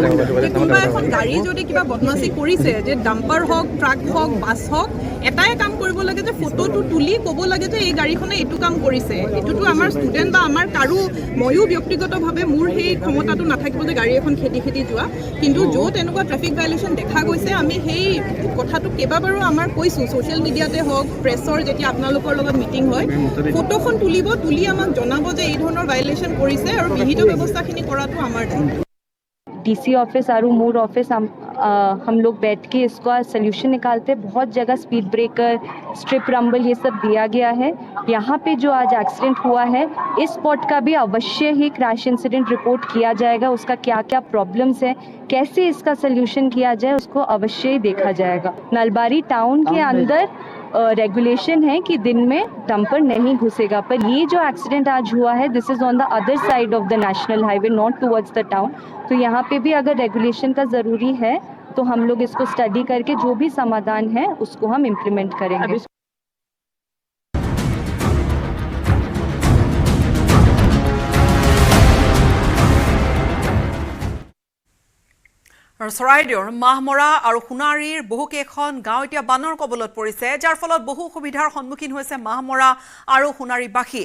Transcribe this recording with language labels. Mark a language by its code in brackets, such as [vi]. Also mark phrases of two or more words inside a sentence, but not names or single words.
[as] যে কোনোবা এখন গাড়ী যদি কিবা বদমাচি কৰিছে যে ডাম্পাৰ হওক ট্ৰাক হওক বাছ হওক এটাই কাম কৰিব লাগে যে ফটোটো তুলি ক'ব লাগে যে এই গাড়ীখনে এইটো কাম কৰিছে এইটোতো আমাৰ ষ্টুডেণ্ট বা আমাৰ কাৰো ময়ো ব্যক্তিগতভাৱে মোৰ সেই ক্ষমতাটো নাথাকিব যে গাড়ী এখন খেদি যোৱা কিন্তু য'ত এনেকুৱা [en] traffic violation [as] দেখা গৈছে আমি সেই কথাটো কেইবাবাৰো আমাৰ কৈছোঁ ছ'চিয়েল মিডিয়াতে হওক প্ৰেছৰ যেতিয়া আপোনালোকৰ লগত মিটিং হয় ফটোখন তুলি আমাক জনাব যে এই ধৰণৰ ভাইলেশ্যন কৰিছে আৰু বিহিত ব্যৱস্থাখিনি কৰাটো আমাৰ দায়িত্ব। [en] DC office [hi] आरू मूर ऑफिस हम लोग बैठ के इसका सल्यूशन निकालते हैं। बहुत जगह [en] speed breaker, strip rumble [hi] ये सब दिया गया है। यहाँ पे जो आज एक्सीडेंट हुआ है इस स्पॉट का भी अवश्य ही [en] crash incident report [hi] किया जाएगा। उसका क्या क्या प्रॉब्लम्स है, कैसे इसका सल्यूशन किया जाए, उसको अवश्य ही देखा जाएगा। नलबारी टाउन के अंदर रेगुलेशन है कि दिन में डंपर नहीं घुसेगा, पर ये जो एक्सीडेंट आज हुआ है [en] this is on the other side of the national highway, not towards the town. [hi] तो यहाँ पे भी अगर रेगुलेशन का ज़रूरी है तो हम लोग इसको स्टडी करके जो भी समाधान है उसको हम इम्प्लीमेंट करेंगे। [as] আৰু চৰাইদেউৰ মাহমৰা আৰু সোণাৰীৰ বহুকেইখন গাঁও এতিয়া বানৰ কবলত পৰিছে, যাৰ ফলত বহু সুবিধাৰ সন্মুখীন হৈছে মাহমৰা আৰু সোণাৰীবাসী।